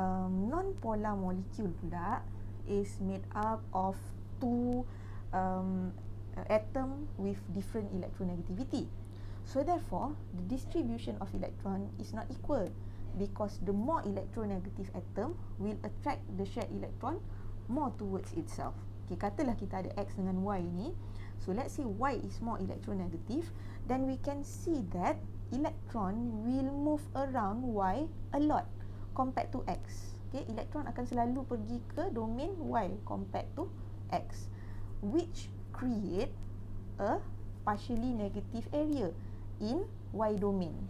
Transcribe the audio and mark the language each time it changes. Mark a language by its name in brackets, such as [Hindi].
[English] Non-polar molecule pula is made up of two atom with different electronegativity. So therefore, the distribution of electron is not equal, because the more electronegative atom will attract the shared electron more towards itself. [Malay] Okay, katalah kita ada X dengan Y ni. [English] So let's say Y is more electronegative, then we can see that electron will move around Y a lot compared to X. [Malay] Okay, elektron akan selalu pergi ke domain Y [English] compared to X, which create a partially negative area in Y domain.